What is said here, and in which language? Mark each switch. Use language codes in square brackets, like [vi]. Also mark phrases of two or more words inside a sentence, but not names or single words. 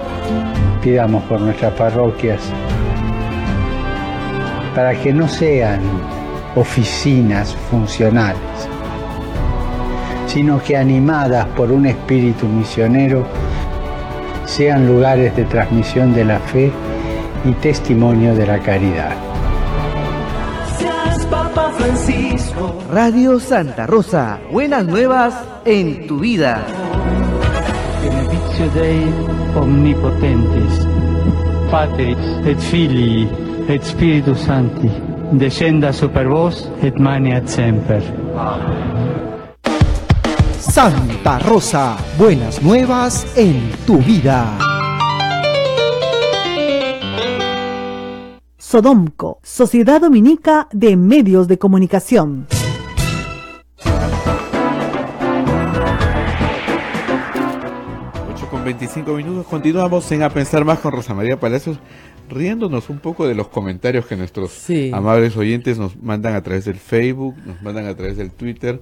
[es] Pidamos por nuestras parroquias para que no sean oficinas funcionales, sino que animadas por un espíritu misionero sean lugares de transmisión de la fe y testimonio de la caridad. Seas Papa Francisco. Radio Santa Rosa, buenas nuevas en tu vida. [la] Benedictio Dei omnipotentis, Patris et Filii et Spiritus Sancti, descenda super vos et maneat semper. [es] Santa Rosa, buenas nuevas en tu vida. Sodomco, Sociedad Dominica de Medios de Comunicación. Con 25 minutos continuamos en A Pensar Más con Rosa María Palacios, riéndonos un poco de los comentarios que nuestros amables oyentes nos mandan a través del Facebook, nos mandan a través del Twitter.